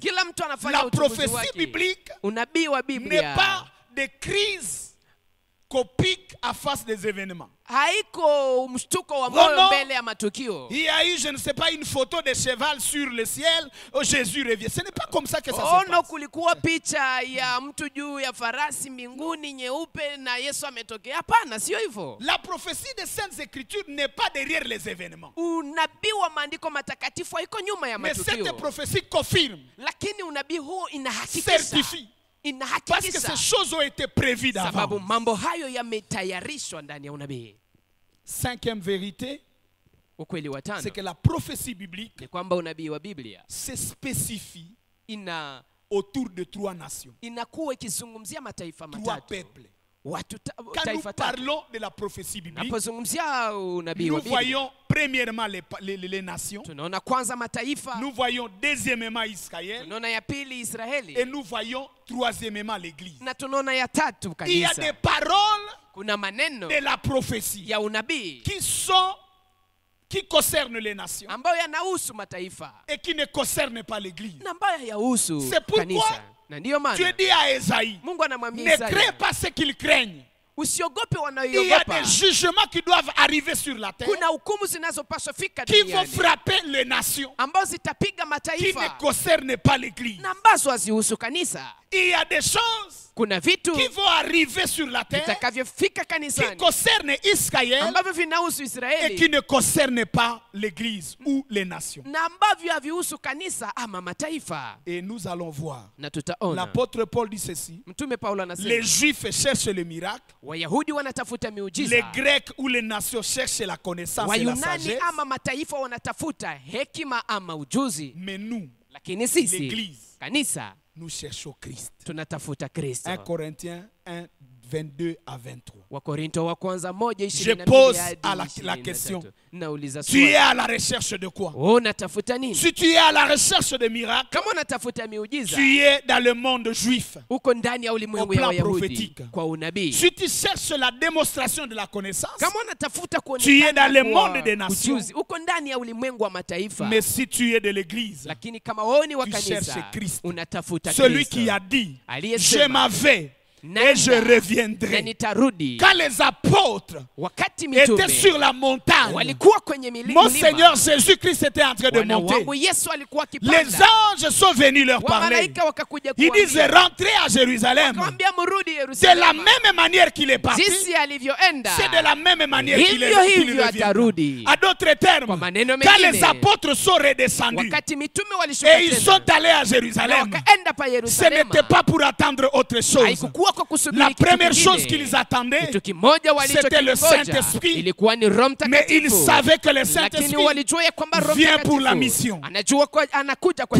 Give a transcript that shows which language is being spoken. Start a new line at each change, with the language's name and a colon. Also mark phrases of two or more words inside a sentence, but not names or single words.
Swahili: Kila mtu anafanya
French: La
Swahili: uchunguzi
French: prophétie
Swahili: wake.
French: biblique
Swahili: Unabii wa
French: n'est
Swahili: Biblia
French: pas des crises copiques à face des événements.
Swahili: haiko mshtuko wa Oh moyo
French: non.
Swahili: mbele ya matukio.
French: Il y a eu, je ne sais pas, une photo de cheval sur le ciel. Oh, Jésus revient. Ce n'est pas comme ça que ça se Ono passe.
Swahili: kulikuwa picha ya mtu juu ya farasi mbinguni nyeupe na Yesu ametokea. Hapana, sio hivyo.
French: La prophétie des Saintes Écritures n'est pas derrière les événements.
Swahili: Unabii wa maandiko matakatifu haiko nyuma ya
French: Mais cette
Swahili: matukio,
French: prophétie confirme,
Swahili: lakini unabii huo inahakikisha,
French: certifie, parce que
Swahili: inahakikisha
French: ces choses ont été prévues
Swahili: sababu
French: d'avant.
Swahili: mambo hayo yametayarishwa ndani ya unabii.
French: Cinquième vérité,
Swahili: Ukweli wa tano
French: c'est que la prophétie biblique
Swahili: ni kwamba unabii wa Biblia
French: se spécifie autour de trois nations,
Swahili: inakuwa ikizungumzia mataifa
French: trois
Swahili: matatu,
French: peuples.
Swahili: watu
French: Quand nous
Swahili: taifa tatu.
French: parlons de la prophétie biblique,
Swahili: Napozungumzia unabii
French: nous
Swahili: wa Biblia
French: voyons premièrement les nations,
Swahili: tunaona kwanza mataifa,
French: nous voyons deuxièmement Israël,
Swahili: tunaona ya pili Israeli,
French: et nous voyons troisièmement l'Église.
Swahili: na tunaona ya tatu
French: Il y a
Swahili: kanisa.
French: des paroles
Swahili: Kuna maneno
French: de la prophétie
Swahili: ya unabii
French: qui concernent les nations
Swahili: ambayo yanahusu mataifa
French: et qui ne concernent pas l'Église.
Swahili: na ambayo hayahusu
French: C'est pourquoi
Swahili: kanisa. Na ndiyo
French: Dieu
Swahili: maana
French: dit à Esaïe,
Swahili: Mungu anamwambia
French: ne crains
Swahili: Isaya,
French: pas ce qu'ils craignent.
Swahili: usiogope
French: Il y a
Swahili: wanaoiogopa.
French: des jugements qui doivent arriver sur la terre,
Swahili: Kuna hukumu zinazopaswa fika
French: qui vont
Swahili: duniani
French: frapper les nations,
Swahili: ambazo zitapiga
French: qui ne
Swahili: mataifa
French: concernent pas l'Église.
Swahili: na ambazo hazihusu kanisa.
French: Il y a des choses
Swahili: Kuna vitu
French: qui vont arriver sur la terre,
Swahili: vitakavyofika
French: qui
Swahili: kanisani
French: concernent Israël
Swahili: ambavyo vinahusu
French: et
Swahili: Israeli
French: qui ne concernent pas l'Église ou les nations.
Swahili: na ambavyo havihusu kanisa ama mataifa.
French: Et nous allons voir.
Swahili: Na tutaona
French: L'apôtre Paul dit ceci.
Swahili: Mtume Paulo
French: Les
Swahili: anasema
French: Juifs cherchent le miracle.
Swahili: Wayahudi wanatafuta
French: Les
Swahili: miujiza,
French: Grecs ou les nations cherchent la connaissance et la
Swahili: Wayunani
French: sagesse.
Swahili: ama mataifa wanatafuta hekima ama ujuzi,
French: Mais nous,
Swahili: lakini sisi
French: l'Église,
Swahili: kanisa
French: nous cherchons Christ.
Swahili: tunatafuta Kristo.
French: 1 Corinthiens 1, 22 à 23.
Swahili: Wakorinto wa kwanza 1:22
French: Je pose
Swahili: hadi
French: à la
Swahili: 23.
French: question.
Swahili: Nauliza
French: Tu es
Swahili: swali,
French: à la recherche de quoi?
Swahili: unatafuta nini?
French: Si tu es à la recherche de miracles,
Swahili: Kama unatafuta miujiza,
French: tu es dans le monde juif.
Swahili: uko ndani ya ulimwengu
French: Au
Swahili: ya
French: plan
Swahili: Wayahudi
French: prophétique.
Swahili: kwa unabii.
French: Si tu cherches la démonstration de la connaissance,
Swahili: Kama unatafuta
French: tu es dans le
Swahili: kuonekana
French: monde des
Swahili: kwa
French: nations.
Swahili: ujuzi, uko ndani ya ulimwengu wa mataifa.
French: mais si tu es de l'église,
Swahili: Lakini kama wewe ni wa
French: tu
Swahili: kanisa,
French: cherches Christ.
Swahili: unatafuta
French: celui
Swahili: Kristo.
French: qui a dit, je
Swahili: Aliyesema,
French: m'en vais et
Swahili: "Nenda
French: je
Swahili: na
French: reviendrai.
Swahili: nitarudi."
French: Quand les apôtres
Swahili: Wakati
French: étaient
Swahili: mitume
French: sur la montagne,
Swahili: walikuwa kwenye
French: mon Seigneur Jésus-Christ était en train de
Swahili: Bwana
French: monter.
Swahili: wangu Yesu alikuwa
French: Les
Swahili: akipanda,
French: anges sont venus leur parler.
Swahili: wamalaika wakakuja
French: Ils disent
Swahili: kuambia,
French: rentrez à Jérusalem.
Swahili: wakamwambia mrudi
French: De la
Swahili: Yerusalemu.
French: même manière qu'il est parti,
Swahili: Jinsi alivyoenda
French: c'est de la même manière qu'il
Swahili: hivyo
French: qu'il
Swahili: hivyo
French: revient.
Swahili: atarudi.
French: À d'autres termes,
Swahili: Kwa maneno
French: quand les
Swahili: mengine,
French: apôtres sont redescendus
Swahili: wakati mitume walishuka
French: et ils
Swahili: tena,
French: sont allés à
Swahili: na
French: Jérusalem,
Swahili: wakaenda pa
French: ce
Swahili: Yerusalemu,
French: n'était pas pour attendre autre chose.
Swahili: haikukuwa kwa kusubiri
French: La
Swahili: kitu
French: première
Swahili: kingine.
French: chose qu'ils attendaient,
Swahili: Kitu kimoja
French: c'était le
Swahili: walichokingoja
French: Saint-Esprit.
Swahili: ilikuwa ni Roho
French: mais ils
Swahili: Mtakatifu,
French: savaient que le
Swahili: lakini
French: Saint-Esprit
Swahili: walijua ya kwamba Roho
French: vient pour la
Swahili: Mtakatifu
French: mission.
Swahili: anajua anakuja kwa